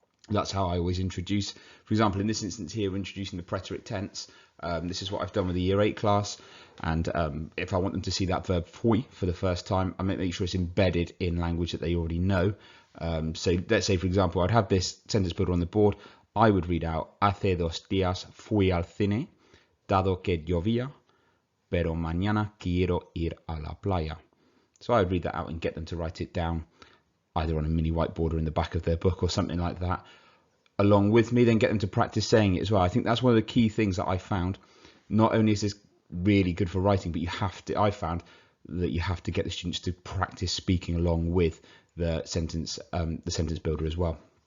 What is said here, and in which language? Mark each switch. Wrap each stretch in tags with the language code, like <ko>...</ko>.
<en>That's how I always introduce. For example, in this instance here, we're introducing the preterite tense. This is what I've done with the Year 8 class. And if I want them to see that verb fui for the first time, I make sure it's embedded in language that they already know. So let's say, for example, I'd have this sentence builder on the board. I would read out,</en> <es>hace 2 días fui al cine, dado que llovía, pero mañana quiero ir a la playa.</es> <en>So I would read that out and get them to write it down, either on a mini whiteboard or in the back of their book or something like that, along with me, then get them to practice saying it as well. I think that's one of the key things that I found. Not only is this really good for writing, but I found that you have to get the students to practice speaking along with the sentence builder as well.</en>